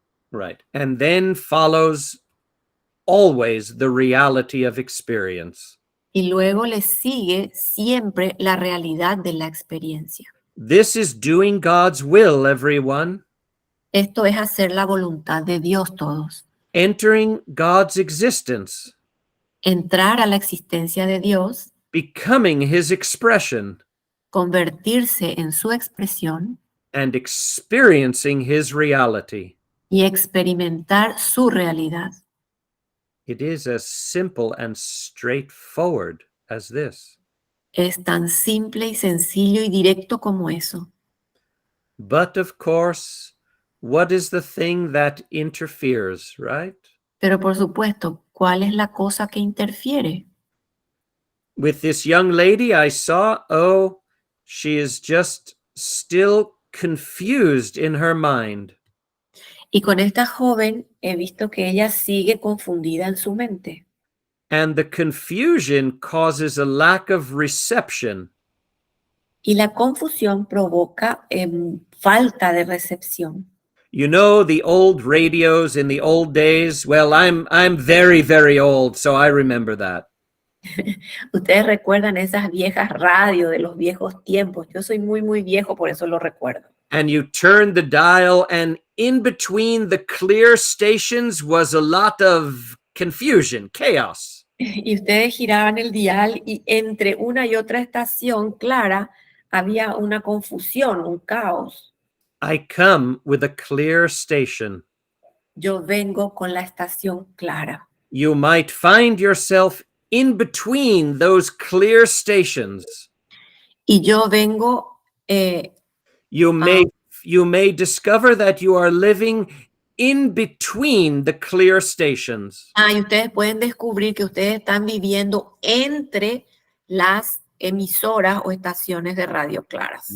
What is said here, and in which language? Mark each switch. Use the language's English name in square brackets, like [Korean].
[English] Right. And then follows always the reality of experience. [Spanish] Y luego le sigue siempre la realidad de la experiencia. [English] This is doing God's will, everyone. [Spanish] Esto es hacer la voluntad de Dios todos. [English] Entering God's existence. [Spanish] Entrar a la existencia de Dios. [English] Becoming his expression. [Spanish] Convertirse en su expresión. [English] And experiencing his reality. [Spanish] Y experimentar su realidad. [English] It is as simple and straightforward as this. [Spanish] Es tan simple y sencillo y directo como eso. [English] But of course, what is the thing that interferes, right? [Spanish] Pero por supuesto, ¿cuál es la cosa que interfiere? [English] With this young lady I saw, she is just still confused in her mind. [Spanish] Y con esta joven he visto que ella sigue confundida en su mente. [English] And the confusion causes a lack of reception. [Spanish] Y la confusión provoca falta de recepción. [English] You know the old radios in the old days? Well, I'm very, very old, so I remember that. [Spanish] Ustedes recuerdan esas viejas radios de los viejos tiempos. Yo soy muy, muy viejo, por eso lo recuerdo. [English] And you turned the dial, and in between the clear stations was a lot of confusion, chaos. [Spanish] Y ustedes giraban el dial y entre una y otra estación clara había una confusión, un caos. [English] I come with a clear station. [Spanish] Yo vengo con la estación clara. [English] You might find yourself in between those clear stations. [Spanish] Y yo vengo, [English] You may discover that you are living in between the clear stations. [Spanish] y ustedes pueden descubrir que ustedes están viviendo entre las emisoras o estaciones de radio claras.